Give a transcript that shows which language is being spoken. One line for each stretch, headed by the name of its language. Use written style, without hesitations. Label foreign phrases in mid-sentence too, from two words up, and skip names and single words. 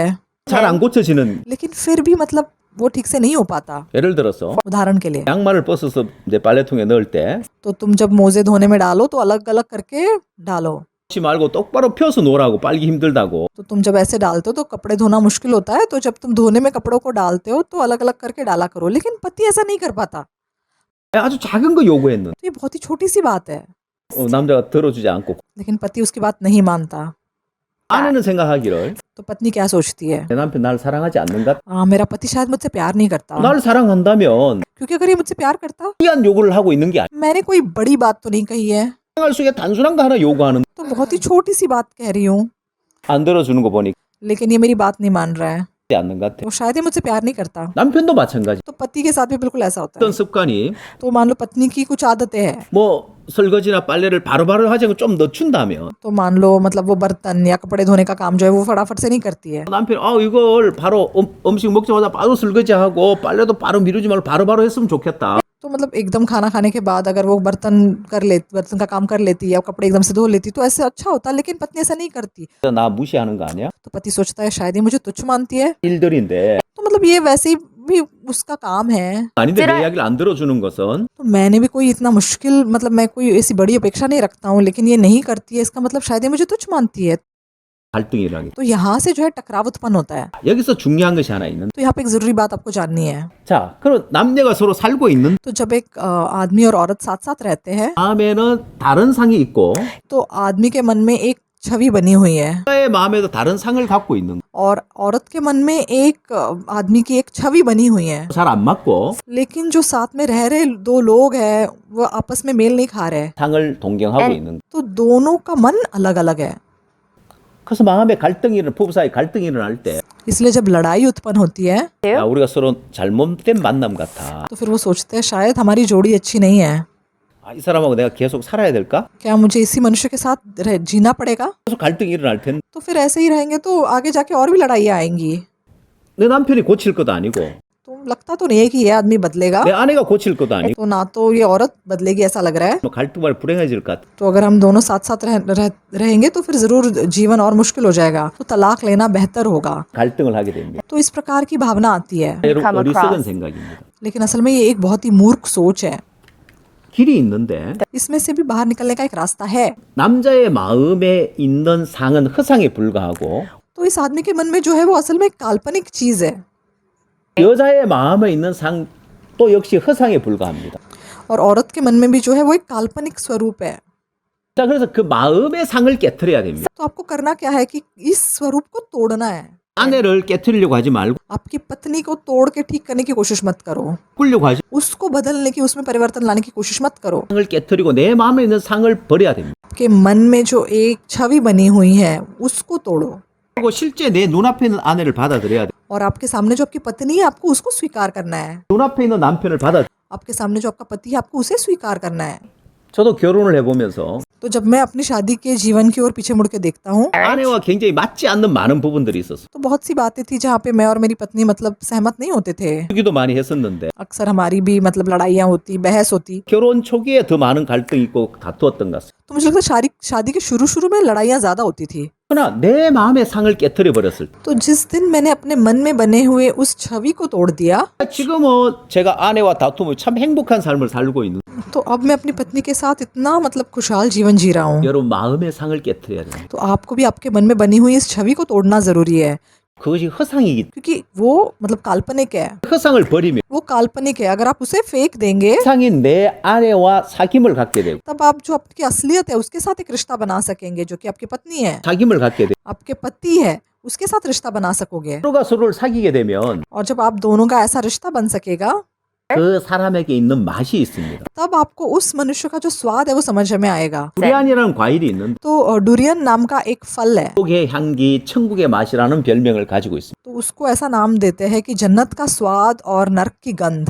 Korean: 잘 안 고쳐지는,
Hindi: लेकिन फिर भी मतलब वो ठीक से नहीं हो पाता।
Korean: 예를 들어서
Hindi: उदाहरण के लिए
Korean: 양말을 벗어서 이제 빨래통에 넣을 때
Hindi: तो तुम जब मोजे धोने में डालो तो अलग अलग करके डालो,
Korean: 그렇지 말고 똑바로 펴서 놓으라고, 빨기 힘들다고.
Hindi: तो तुम जब ऐसे डालते हो तो कपड़े धोना मुश्किल होता है, तो जब तुम धोने में कपड़ों को डालते हो तो अलग अलग करके डाला करो, लेकिन पति ऐसा नहीं कर पाता।
Korean: 아주 작은 거 요구했는데
Hindi: तो ये बहुत ही छोटी सी बात है,
Korean: 남자가 들어주지 않고,
Hindi: लेकिन पति उसकी बात नहीं मानता।
Korean: 아내는 생각하기를
Hindi: तो पत्नी क्या सोचती है,
Korean: 내 남편 나를 사랑하지 않는가?
Hindi: मेरा पति शायद मुझसे प्यार नहीं करता,
Korean: 나를 사랑한다면
Hindi: क्योंकि अगर ये मुझसे प्यार करता,
Korean: 귀한 요구를 하고 있는 게 아니야.
Hindi: मैंने कोई बड़ी बात तो नहीं कही है,
Korean: 생활 속에 단순한 거 하나 요구하는,
Hindi: तो बहुत ही छोटी सी बात कह रही हूँ,
Korean: 안 들어주는 거 보니
Hindi: लेकिन ये मेरी बात नहीं मान रहा है,
Korean: 않는 것 같아.
Hindi: तो शायद ये मुझसे प्यार नहीं करता।
Korean: 남편도 마찬가지.
Hindi: तो पति के साथ भी बिल्कुल ऐसा होता है।
Korean: 어떤 습관이
Hindi: तो मान लो पत्नी की कुछ आदतें हैं,
Korean: 뭐 설거지나 빨래를 바로바로 하자고 좀 늦춘다면
Hindi: तो मान लो मतलब वो बर्तन या कपड़े धोने का काम जो है वो फटाफट से नहीं करती है,
Korean: 남편 이걸 바로 음식 먹자마자 바로 설거지하고 빨래도 바로 미루지 말고 바로바로 했으면 좋겠다.
Hindi: तो मतलब एकदम खाना खाने के बाद अगर वो बर्तन का काम कर लेती या कपड़े एकदम से धो लेती तो ऐसे अच्छा होता, लेकिन पत्नी ऐसा नहीं करती।
Korean: 나 무시하는 거 아니야?
Hindi: तो पति सोचता है शायद ये मुझे तुच्छ मानती है,
Korean: 일들인데
Hindi: तो मतलब ये वैसे ही भी उसका काम है।
Korean: 아닌데 내 이야기를 안 들어주는 것은
Hindi: तो मैंने भी कोई इतना मुश्किल मतलब मैं कोई ऐसी बड़ी अपेक्षा नहीं रखता हूँ, लेकिन ये नहीं करती है, इसका मतलब शायद ये मुझे तुच्छ मानती है।
Korean: 갈등이라는 게.
Hindi: तो यहाँ से जो है टकराव उत्पन्न होता है।
Korean: 여기서 중요한 것이 하나 있는데,
Hindi: तो यहाँ पे एक जरूरी बात आपको जाननी है।
Korean: 자, 그럼 남녀가 서로 살고 있는
Hindi: तो जब एक आदमी और औरत साथ साथ रहते हैं
Korean: 마음에는 다른 상이 있고
Hindi: तो आदमी के मन में एक छवि बनी हुई है
Korean: 여자의 마음에도 다른 상을 갖고 있는,
Hindi: और औरत के मन में एक आदमी की एक छवि बनी हुई है,
Korean: 잘 안 맞고
Hindi: लेकिन जो साथ में रह रहे दो लोग हैं वो आपस में मेल नहीं खा रहे,
Korean: 상을 동경하고 있는.
Hindi: तो दोनों का मन अलग अलग है।
Korean: 그래서 마음에 부부 사이 갈등이 일어날 때
Hindi: इसलिए जब लड़ाई उत्पन्न होती है
Korean: 야, 우리가 서로 잘못된 만남 같아.
Hindi: तो फिर वो सोचते हैं शायद हमारी जोड़ी अच्छी नहीं है,
Korean: 이 사람하고 내가 계속 살아야 될까?
Hindi: क्या मुझे इसी मनुष्य के साथ जीना पड़ेगा।
Korean: 계속 갈등이 일어날 텐데
Hindi: तो फिर ऐसे ही रहेंगे तो आगे जाके और भी लड़ाइयाँ आएंगी।
Korean: 내 남편이 고칠 것도 아니고
Hindi: तो लगता तो नहीं है कि ये आदमी बदलेगा,
Korean: 내 아내가 고칠 것도 아니고
Hindi: तो ना तो ये औरत बदलेगी ऐसा लग रहा है।
Korean: 갈등만 불행해질 것 같아.
Hindi: तो अगर हम दोनों साथ साथ रहेंगे तो फिर जरूर जीवन और मुश्किल हो जाएगा, तो तलाक लेना बेहतर होगा।
Korean: 갈등을 하게 됩니다.
Hindi: तो इस प्रकार की भावना आती है,
Korean: 여러분 어리석은 생각입니다.
Hindi: लेकिन असल में ये एक बहुत ही मूर्ख सोच है।
Korean: 길이 있는데
Hindi: इसमें से भी बाहर निकलने का एक रास्ता है।
Korean: 남자의 마음에 있는 상은 허상에 불과하고
Hindi: तो इस आदमी के मन में जो है वो असल में एक काल्पनिक चीज है,
Korean: 여자의 마음에 있는 상도 역시 허상에 불과합니다.
Hindi: और औरत के मन में भी जो है वो एक काल्पनिक स्वरूप है।
Korean: 자, 그래서 그 마음의 상을 깨트려야 됩니다.
Hindi: तो आपको करना क्या है कि इस स्वरूप को तोड़ना है।
Korean: 아내를 깨트리려고 하지 말고
Hindi: आपकी पत्नी को तोड़ के ठीक करने की कोशिश मत करो,
Korean: 꾸려고 하지
Hindi: उसको बदलने की, उसमें परिवर्तन लाने की कोशिश मत करो।
Korean: 상을 깨트리고 내 마음에 있는 상을 버려야 됩니다.
Hindi: आपके मन में जो एक छवि बनी हुई है उसको तोड़ो,
Korean: 그리고 실제 내 눈앞에 있는 아내를 받아들여야 돼.
Hindi: और आपके सामने जो आपकी पत्नी है आपको उसको स्वीकार करना है।
Korean: 눈앞에 있는 남편을
Hindi: आपके सामने जो आपका पति है आपको उसे स्वीकार करना है।
Korean: 저도 결혼을 해보면서
Hindi: तो जब मैं अपनी शादी के जीवन की ओर पीछे मुड़ के देखता हूँ
Korean: 아내와 굉장히 맞지 않는 많은 부분들이 있었어.
Hindi: तो बहुत सी बातें थी जहाँ पे मैं और मेरी पत्नी मतलब सहमत नहीं होते थे।
Korean: 얘기도 많이 했었는데
Hindi: अक्सर हमारी भी मतलब लड़ाइयाँ होती, बहस होती।
Korean: 결혼 초기에 더 많은 갈등이 있고 다투었던 것 같습니다.
Hindi: तो मुझे लगता है शादी के शुरू में लड़ाइयाँ ज्यादा होती थी।
Korean: 그러나 내 마음의 상을 깨트려 버렸을 때
Hindi: तो जिस दिन मैंने अपने मन में बने हुए उस छवि को तोड़ दिया,
Korean: 지금은 제가 아내와 다투며 참 행복한 삶을 살고 있는.
Hindi: तो अब मैं अपनी पत्नी के साथ इतना मतलब खुशहाल जीवन जी रहा हूँ।
Korean: 여러분 마음의 상을 깨트려야 돼요.
Hindi: तो आपको भी आपके मन में बनी हुई इस छवि को तोड़ना जरूरी है।
Korean: 그것이 허상이기
Hindi: क्योंकि वो मतलब काल्पनिक है,
Korean: 허상을 버리면
Hindi: वो काल्पनिक है। अगर आप उसे फेंक देंगे
Korean: 허상인 내 아내와 사귐을 갖게 되고
Hindi: तब आप जो आपकी असलियत है उसके साथ एक रिश्ता बना सकेंगे, जो कि आपकी पत्नी है,
Korean: 사귐을 갖게 되고
Hindi: आपके पति है, उसके साथ रिश्ता बना सकोगे।
Korean: 서로가 서로를 사귀게 되면
Hindi: और जब आप दोनों का ऐसा रिश्ता बन सकेगा
Korean: 그 사람에게 있는 맛이 있습니다.
Hindi: तब आपको उस मनुष्य का जो स्वाद है वो समझ में आएगा।
Korean: 두리안이라는 과일이 있는데
Hindi: तो डुरियन नाम का एक फल है,
Korean: 천국의 향기, 천국의 맛이라는 별명을 가지고 있습니다.
Hindi: तो उसको ऐसा नाम देते हैं कि जन्नत का स्वाद और नरक की गंध।